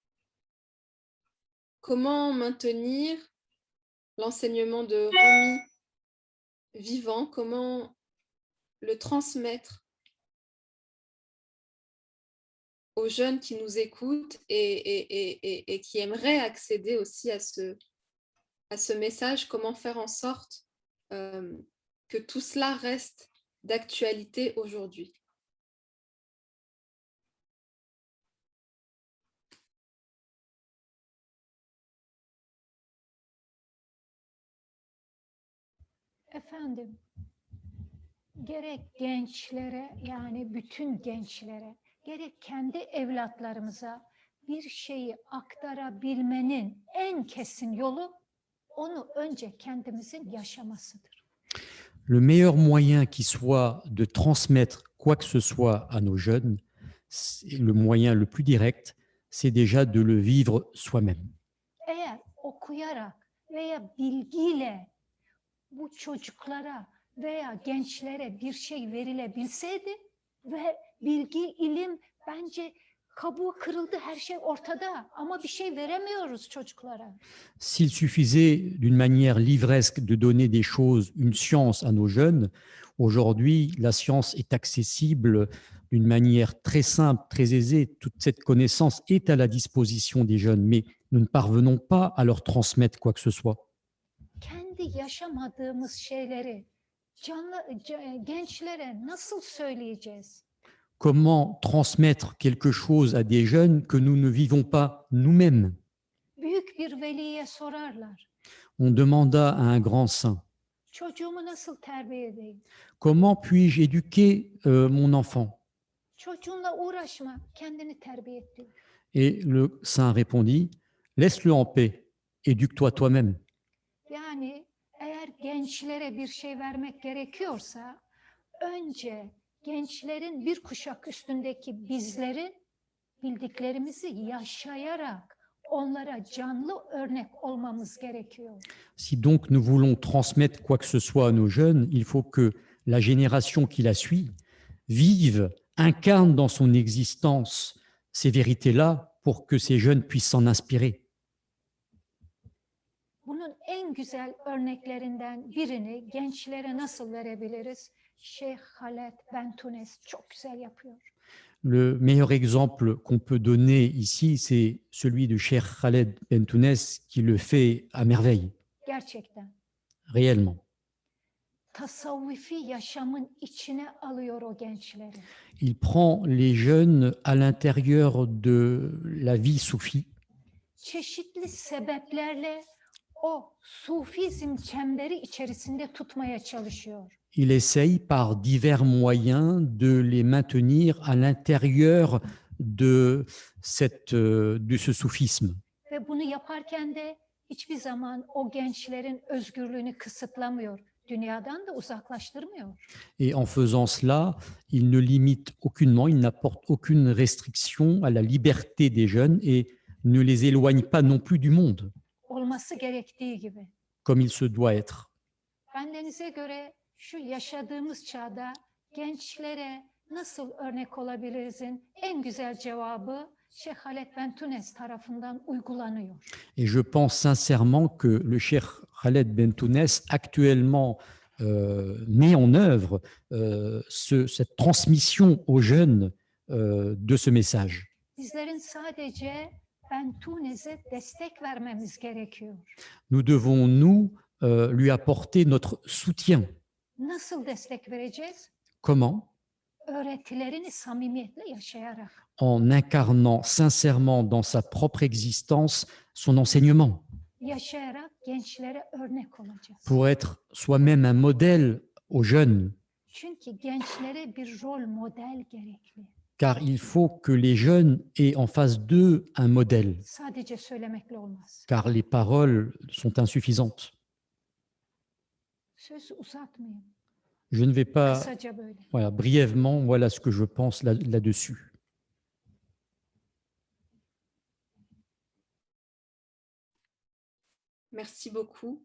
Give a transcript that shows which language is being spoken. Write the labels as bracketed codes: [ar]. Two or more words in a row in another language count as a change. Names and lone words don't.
[fr] Comment maintenir l'enseignement de Rumi vivant, comment le transmettre aux jeunes qui nous écoutent et qui aimeraient accéder aussi à ce message, comment faire en sorte que tout cela reste d'actualité aujourd'hui. [tr] Efendim, gerek gençlere, yani bütün gençlere, gerek kendi evlatlarımıza bir şeyi aktarabilmenin en kesin yolu onu önce kendimizin yaşamasıdır. [fr] Le meilleur moyen qui soit de transmettre quoi que ce soit à nos jeunes, le moyen le plus direct, c'est déjà de le vivre soi-même. [tr] Eğer okuyarak veya bilgiyle bu çocuklara veya gençlere bir şey verilebilseydi ve bilgi, ilim bence kabuğu kırıldı, her şey ortada ama bir şey veremiyoruz çocuklara. [fr] S'il suffisait d'une manière livresque de donner des choses, une science à nos jeunes, aujourd'hui, la science est accessible d'une manière très simple, très aisée. Toute cette connaissance est à la disposition des jeunes, mais nous ne parvenons pas à leur transmettre quoi que ce soit. [tr] Kendi yaşamadığımız şeyleri gençlere nasıl söyleyeceğiz? [fr] Comment transmettre quelque chose à des jeunes que nous ne vivons pas nous-mêmes? [tr] Büyük bir veliye sorarlar. [fr] On demanda à un grand saint, [tr] Çocuğumu nasıl terbiye edeyim? [fr] comment puis-je éduquer mon enfant? [tr] Çocuğunla uğraşma, kendini terbiye et diyor. [fr] Et le saint répondit, laisse-le en paix, éduque-toi toi-même. [tr] Yani eğer gençlere bir şey vermek gerekiyorsa önce gençlerin bir kuşak üstündeki bizleri bildiklerimizi yaşayarak onlara canlı örnek olmamız gerekiyor. [fr] Si donc nous voulons transmettre quoi que ce soit à nos jeunes, il faut que la génération qui la suit vive, incarne dans son existence ces vérités-là pour que ces jeunes puissent s'en inspirer. [tr] Bunun en güzel örneklerinden birini gençlere nasıl verebiliriz? Şeyh Haled Bentunes çok güzel yapıyor. [fr] Le meilleur exemple qu'on peut donner ici, c'est celui de Cheikh Khaled Bentounes qui le fait à merveille, [tr] Gerçekten. [fr] réellement. [tr] Tasavvufi yaşamın içine alıyor o gençleri. [fr] Il prend les jeunes à l'intérieur de la vie soufie. [tr] Çeşitli sebeplerle o sufizm çemberi içerisinde tutmaya çalışıyor. [fr] Il essaye par divers moyens de les maintenir à l'intérieur de ce soufisme. [tr] Ve bunu yaparken de hiçbir zaman o gençlerin özgürlüğünü kısıtlamıyor. Dünyadan da uzaklaştırmıyor. [fr] Et en faisant cela, il ne limite aucunement, il n'apporte aucune restriction à la liberté des jeunes et ne les éloigne pas non plus du monde, [tr] Olması gerektiği gibi. [fr] comme il se doit être. [tr] Bendenize göre şu yaşadığımız çağda gençlere nasıl örnek olabilirizin en güzel cevabı Şeyh Haled Bentunes tarafından uygulanıyor. [fr] Et je pense sincèrement que le Cheikh Khaled Bentounes actuellement met en œuvre cette transmission aux jeunes de ce message. [tr] Bizlerin sadece Bentunes'e destek vermemiz gerekiyor. [fr] Nous devons, nous, lui apporter notre soutien. [tr] Nasıl destek vereceğiz? [fr] Comment? [tr] Öğretilerini samimiyetle yaşayarak. [fr] En incarnant sincèrement dans sa propre existence son enseignement, [tr] Yaşayarak gençlere örnek olacağız. [fr] pour être soi-même un modèle aux jeunes, [tr] Çünkü gençlere bir rol model gerekli. [fr] car il faut que les jeunes aient en face d'eux un modèle, [tr] Sadece söylemekle olmaz. [fr] car les paroles sont insuffisantes. [tr] Sözü uzatmayayım. [fr] Je ne vais pas, [tr] Kısaca böyle. [fr] voilà, brièvement, voilà ce que je pense là-dessus. Merci beaucoup.